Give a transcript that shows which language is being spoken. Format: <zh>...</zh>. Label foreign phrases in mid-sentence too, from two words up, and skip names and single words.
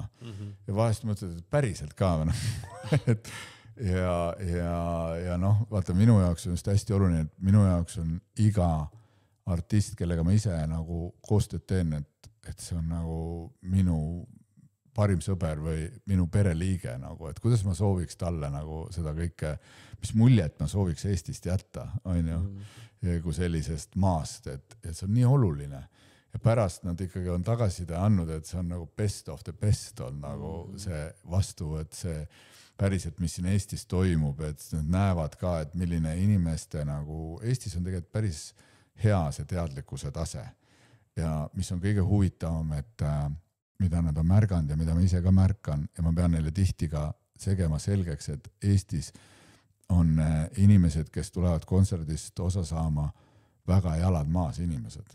<et>Ja vahest mõtled, et päriselt ka, noh. ja noh, vaata, minu jaoks on just hästi oluline, et minu jaoks on iga artist, kellega ma ise nagu koostööd teen, et see on nagu minu parim sõber või minu pereliige, nagu, et kuidas ma sooviks talle nagu seda kõike, mis muljet ma sooviks Eestist jätta, on ju, kui sellisest maast, et see on nii oluline. Ja pärast nad ikkagi on tagasiside andnud, et see on nagu</et> <en>best of the best</en> <et>on nagu see vastuvõtt, see päriselt, mis siin Eestis toimub, et nad näevad ka, et milline inimeste nagu, Eestis on tegelikult päris hea see teadlikkuse tase ja mis on kõige huvitavam, et mida nad on märganud ja mida ma ise ka märkan ja ma pean neile tihti ka segema selgeks, et Eestis on inimesed, kes tulevad kontserdist osa saama väga jalad maas inimesed.</et>